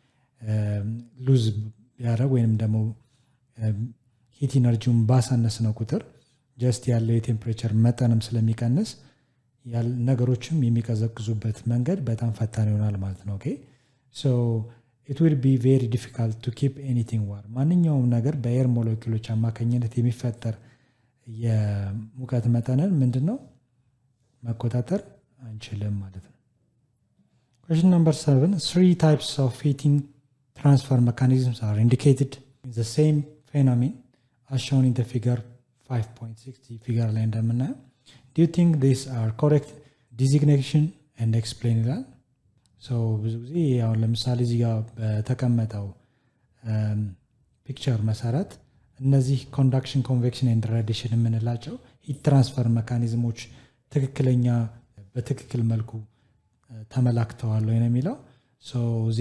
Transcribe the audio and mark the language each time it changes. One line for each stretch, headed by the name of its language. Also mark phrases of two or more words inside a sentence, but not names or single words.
Amharic: ሉዝ ቢያደርግ ወይም ደግሞ ሂት ኢነርጂውን ባሳነስነው ቁጥር ጀስት ያለው የቴምፕሬቸር መጠንም ስለሚቀንስ ነገሮችም የሚቀዘቅዙበት መንገድ በጣም ፈጣን ይሆናል ማለት ነው።
English: it will be very difficult to keep anything warm.
Amharic: ማንኛውም ነገር በኤር ሞለኪሎች አማካኝነት የሚፈጠር የሙቀት መጠንን ምንድነው መቆጣጠር አንችልም ማለት ነው።
English: question number 7 3 types of heating transfer mechanisms are indicated in the same phenomenon as shown in the figure 5.6 figure
Amharic: ላይ እንደምናየው
English: do you think these are correct designation and explain
Amharic: ይላል። ብዙ ጊዜ ያው ለምሳሌ እዚህ ጋር በተቀመጠው ፒክቸር መሰረት እነዚህ
English: conduction convection and radiation
Amharic: የምንላቸው
English: heat transfer
Amharic: ሜካኒዝሞች ትክክለኛ በትክክል መልኩ ተመላክተዋል ነው የሚለው። ሶ እዚህ